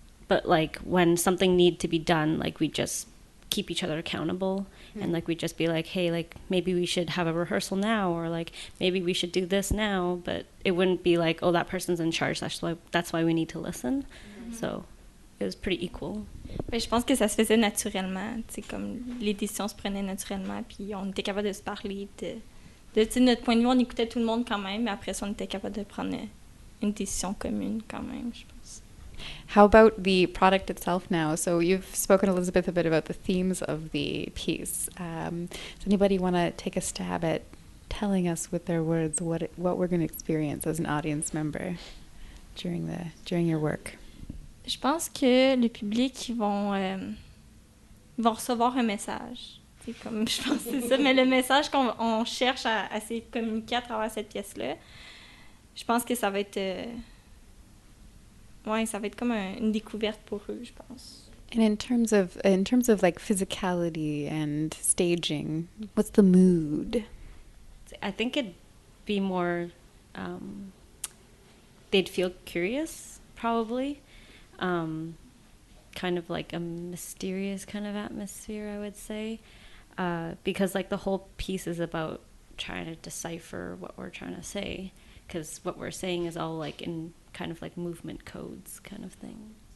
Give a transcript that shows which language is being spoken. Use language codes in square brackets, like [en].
[en] But like when something needed to be done, like we just keep each other accountable, and like we'd just be like, hey, like maybe we should have a rehearsal now, or like maybe we should do this now. But it wouldn't be like, oh, that person's in charge, that's why we need to listen. So it was pretty equal. [fr] Ben, je pense que ça se faisait naturellement, tu sais, comme les décisions se prenaient naturellement, puis on était capable de se parler, de notre point de vue, on écoutait tout le monde quand même, mais après ça, on était capable de prendre une décision commune quand même, je pense. [en] How about the product itself now? So you've spoken, Elizabeth, a bit about the themes of the piece. Does anybody want to take a stab at telling us with their words what we're going to experience as an audience member during your work? [fr] Je pense que le public, ils vont recevoir un message. C'est comme, je pense que c'est ça, mais le message qu'on cherche à se communiquer à travers cette pièce-là, je pense que ça va être ça va être comme une découverte pour eux, je pense. [en] And in terms of like physicality and staging, what's the mood? I think it'd be more, they'd feel curious, probably. kind of like a mysterious kind of atmosphere, I would say, because like the whole piece is about trying to decipher what we're trying to say, because what we're saying is all like in kind of like movement codes kind of thing.